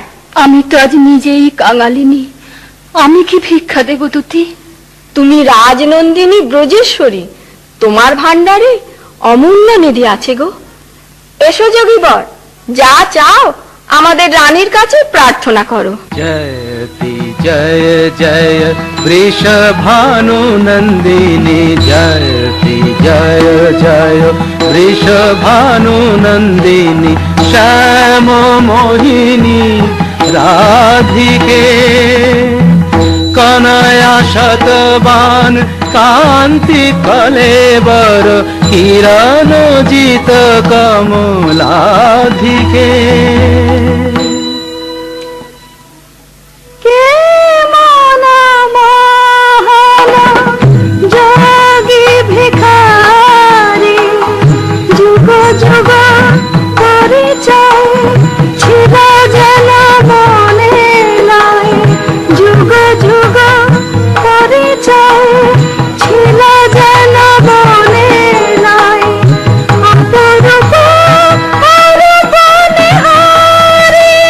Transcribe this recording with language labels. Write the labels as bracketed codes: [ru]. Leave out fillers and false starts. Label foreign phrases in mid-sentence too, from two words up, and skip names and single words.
[bn] আমি তো আজ নিজেই কাঙালিনী, আমি কি ভিক্ষা দেব তুতি? তুমি রাজনন্দিনী ব্রজেশ্বরী, তোমার ভান্ডারে অমূল্য নিধি আছে গো। এসো যোগীবর, যা চাও আমাদের রানীর কাছে প্রার্থনা করো। [hi] जयति जय जय वृषभानु नन्दिनी, जयति जय जय वृषभानु नन्दिनी, श्याम मोहिनी राधिके, कनया शतबान कांति कलेवर, किरण जित कमलाधिके। [bn] কে মন মোহন যোগী ভিখারি, যুগ যুগ পরিচয় ছিল যেন মনে নাই, যুগ যুগ পরিচয় ছিল যেন মনে নাই, অপরূপ অরূপ নিহারি।